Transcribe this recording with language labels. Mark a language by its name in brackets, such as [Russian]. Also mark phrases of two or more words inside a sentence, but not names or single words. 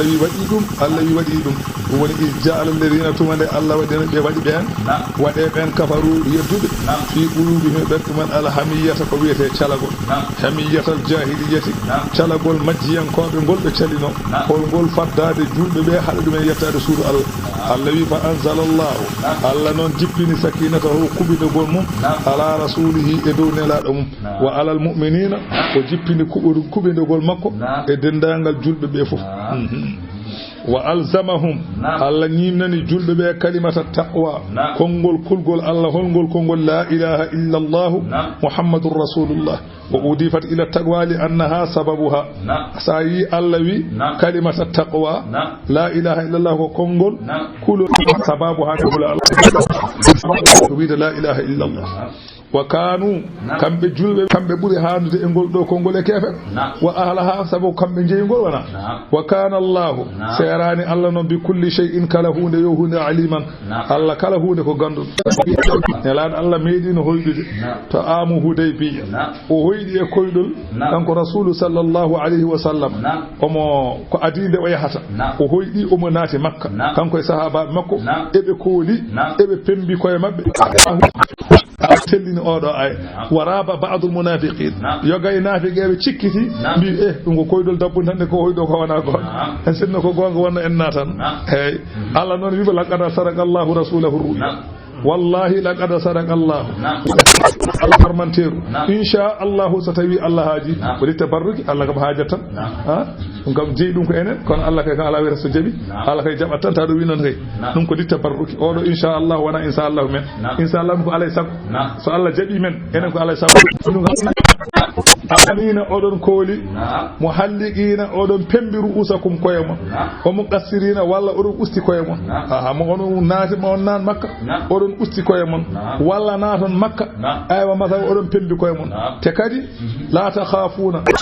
[Fula] wi waɗi ɗum Allah wi waɗi ɗum ɗum woni [Arabic] جعل الذين [Fula] tumande Allah waɗino ɓe waɗi ɓen waɗe ɓen kafaru yedduɓe [Arabic] في قلوبهم [Fula] ɓerɗumen alhamiyata ko wiyete calagol [Arabic] حمية الجاهلية [Fula] calagol majjiyankoɓe ngol ɓe calino holngol faddade julɓe ɓe haɗa ɗumen yettade suudu Allah Allah wi [Arabic] فأنزل الله [Fula] Allah noon jippini sakinatahu kuɓidogol mum [Arabic] على رسوله [Fula] e dow nelaɗo mum [Arabic] وعلى المؤمنين [Fula] o jippini kuɓidogol makko e dendagal julɓe ɓe fof [Arabic] وألزمهم الله [Fula] ñimnani julɓe ɓe [Arabic] كلمة التقوى [Fula] konngol kulgol Allah holngol konngol [Arabic] لا إله إلا الله محمد رسول الله وأضيفت إلى التقوى لأنها سببها [Fula] sa yi Allah wi [Arabic] كلمة التقوى لا إله إلا الله [Fula] ko konngol kulo sababuha ko Allah wi [Arabic] لا إله إلا الله وكانوا [Fula] kamɓe julɓe kamɓe ɓuri handude e ngol ɗo konngol e keefe [Arabic] وأهلها [Fula] sabu kamɓe jeeygol wona [Arabic] وكان الله [Fula] serani Allah noon [Arabic] بكل شيء [Fula] kala hunde yo hunde aliman Allah kala hunde ko ganduɗo nelaɗo Allah meeɗino hoyɗude to amu Hudaybiya o hoyɗi e koyɗol kanko [Arabic] رسول صلى الله عليه وسلم [Fula] omo ko adinde o yahata o hoyɗi omo naati Makka kanko e sahabaɓe makko eɓe kooli eɓe pembi koye mabɓe tellini oɗo ay waraba [Arabic] بعض المنافقين [Fula] yogay nafiqeɓe cikkiti mbi ɗum ko koydol dabbu tan ko hoyɗo ko wona ko en sinno ko gonga wonno en natan hey Allah noon wiba [Arabic] لقد صدق الله رسوله الرؤيا والله لقد صدق الله [Fula] Allah farmanteru [Arabic] إن شاء الله [Fula] so tawi Allah haaji wadi tabarruki Allah kam haajatan ɗum kam jeeyi ɗum ko enen kono Allah kay kan ala wiyata so jaɓi Allah kay jaɓat tan taɗo wi noon kay ɗum ko di tabarruki oɗo [Arabic] إن شاء الله [Fula] wona [Arabic] إن شاء الله [Fula] men [Arabic] إن شاء الله [Fula] ko alay sago so Allah jaɓi men enen ko alay sago amina oɗon kooli muhalliqina oɗon pembi ru'usakum koye mon o muqassirina walla oɗon usti koye mon mo onon naati ma on naan Makka oɗon usti koye mon walla naaton Makka aywa masaw oɗon pembi koye mon te kadi [Arabic] لا تخافون